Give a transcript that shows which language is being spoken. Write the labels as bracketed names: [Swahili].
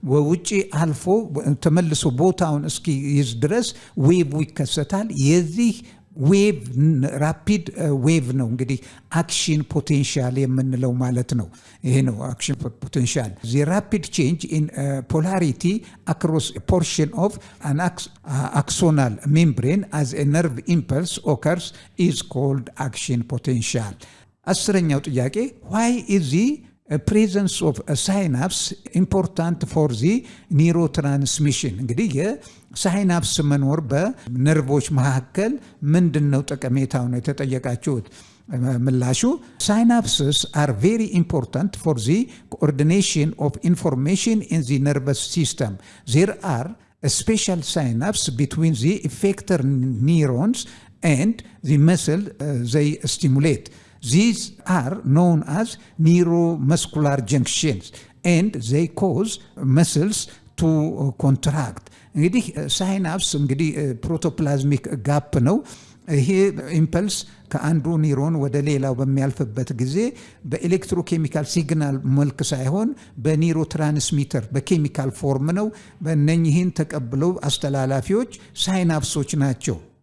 [Amharic] ውጪ አልፎ ተመልሶ ቦታውን እስኪይዝ ድረስ ዌቭ ይከሰታል። የዚህ ዌቭ ራፒድ ዌቭ ነው እንግዲህ አክሽን ፖቴንሻል የምንለው ማለት ነው። ይሄ ነው አክሽን ፖቴንሻል። [English] the rapid change in polarity across a portion of an axonal membrane as a nerve impulse occurs is called action potential. [Amharic] 10ኛው ጥያቄ [English] why is the presence of a synapse important for the neurotransmission? [Amharic] እንግዲህ የሳይናፕስ መኖር በነርቮች መካከል ምንድነው ጠቀሜታው ነው የተጠየቃችሁት። ምላሹ [English] synapses are very important for the coordination of information in the nervous system. There are a special synapse between the effector neurons and the muscle they stimulate. These are known as neuromuscular junctions and they cause muscles to contract. [Amharic] እንግዲህ ሳይናፕስ እንግዲህ ፕሮቶፕላዝሚክ ጋፕ ነው። ይሄ ኢምፐልስ ከአንዱ ኒውሮን ወደ ሌላው በሚያልፍበት ጊዜ በኤሌክትሮኬሚካል ሲግናል መልክ ሳይሆን በኒውሮ ትራንስሚተር በኬሚካል ፎርም ነው። በእነኚህን ተቀብለው አስተላላፊዎች ሳይናፕሶች ናቸው።